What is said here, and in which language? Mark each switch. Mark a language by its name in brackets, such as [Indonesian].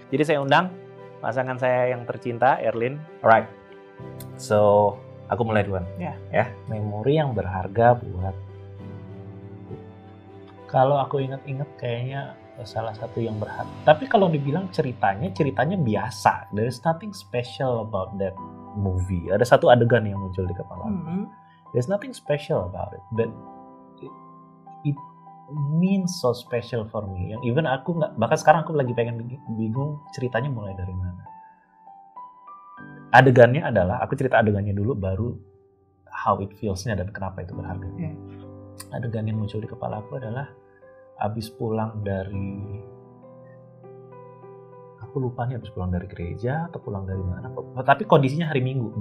[Indonesian] Jadi saya undang pasangan saya yang tercinta, Erlin. [English] Alright, [Indonesian] so aku mulai duluan. Ya, memori yang berharga buat. Kalau aku ingat-ingat kayaknya salah satu yang berharga. Tapi kalau dibilang ceritanya biasa. [English] There is nothing special about that movie. [Indonesian] Ada satu adegan yang muncul di kepala aku. [English] There's nothing special about it, but it means so special for me. [Indonesian] Yang even aku nggak, bahkan sekarang aku lagi pengen bingung ceritanya mulai dari mana. Adegannya adalah, aku cerita adegannya dulu, baru [English] how it feels- [Indonesian] nya dan kenapa itu berharga. Adegan yang muncul di kepala aku adalah abis pulang dari, aku lupa nih abis pulang dari gereja atau pulang dari mana, tapi kondisinya hari Minggu.